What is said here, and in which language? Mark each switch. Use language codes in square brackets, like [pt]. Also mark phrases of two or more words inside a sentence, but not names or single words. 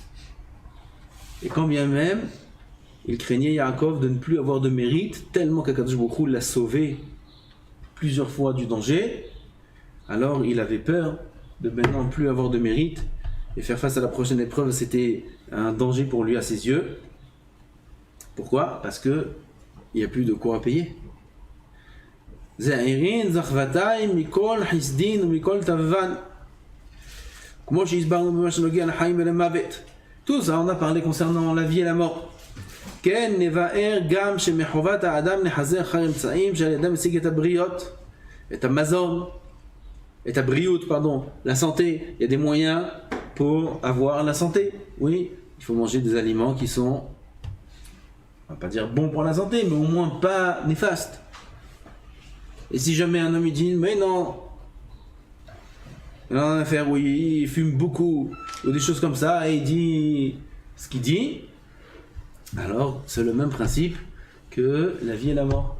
[fr] Et quand bien même, il craignait Yaakov de ne plus avoir de mérite, tellement qu' [he] הקדוש ברוך הוא [fr] l'a sauvé plusieurs fois du danger, alors il avait peur de maintenant ne plus avoir de mérite, et faire face à la prochaine épreuve, c'était un danger pour lui à ses yeux. Pourquoi? Parce que il n'y a plus de quoi payer. זעירין, זכבתיים, מכל חסדין ומכל תבן. [he] כמו שהסברנו במה שנוגע לחיים ולמוות. [fr] Tout ça, on a parlé concernant la vie et la mort. [he] כן, נבאר גם שמחובת האדם לחזר אחר אמצעים שעל ידם משיג את הבריות, את המזון, את הבריאות, [fr] pardon, la santé. Il y a des moyens pour avoir la santé. Oui, il faut manger des aliments qui sont, on va pas dire bons pour la santé, mais au moins pas néfastes. Et si jamais un homme il dit, mais non, il en a une affaire où il fume beaucoup, ou des choses comme ça, et il dit ce qu'il dit, alors c'est le même principe que la vie et la mort.